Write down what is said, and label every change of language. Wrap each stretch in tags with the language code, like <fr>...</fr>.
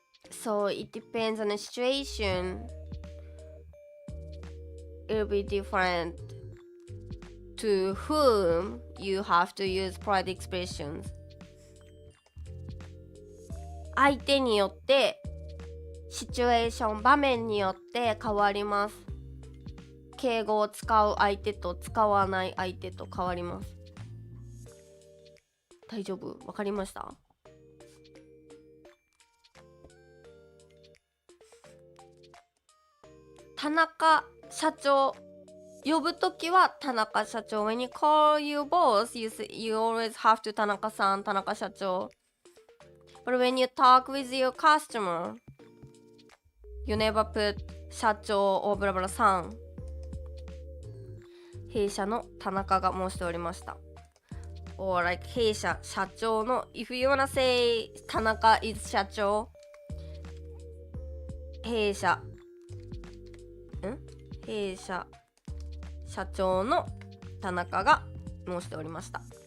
<en>So it depends on the situation. It'll be different to whom you have to use polite expressions.</en> <ja>相手によってシチュエーション、場面によって変わります。敬語を使う相手と使わない相手と変わります。大丈夫？わかりました？田中社長呼ぶときは田中社長。</ja> <en>When you call your boss, you always have to 田中さん、田中社長。 But when you talk with your customer, you never put 社長 or ブラブラさん。</en> <ja>弊社の田中が申しておりました。</ja> <en>Or like</en> <ja>弊社社長の</ja> <en>If you wanna say</en> <ja>田中 is 社長、弊社社長の田中が申しておりました。</ja>